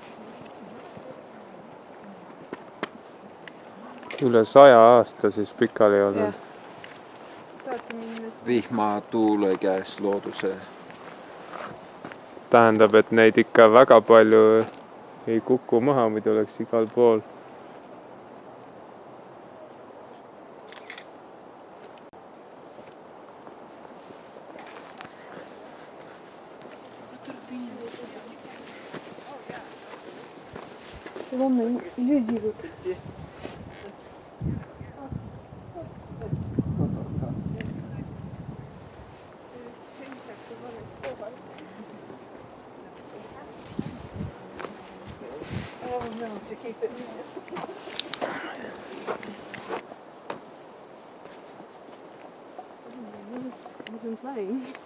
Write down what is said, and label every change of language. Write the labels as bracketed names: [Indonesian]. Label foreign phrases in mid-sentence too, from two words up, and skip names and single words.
[Estonian] Üle 100 aasta siis pikali olnud. Vihma tuule käes looduse. Tähendab, et neid ikka väga palju ei kuku maha, muidu oleks igal pool. [Russian] Главное, люди вот. [English] To keep it. I wasn't playing.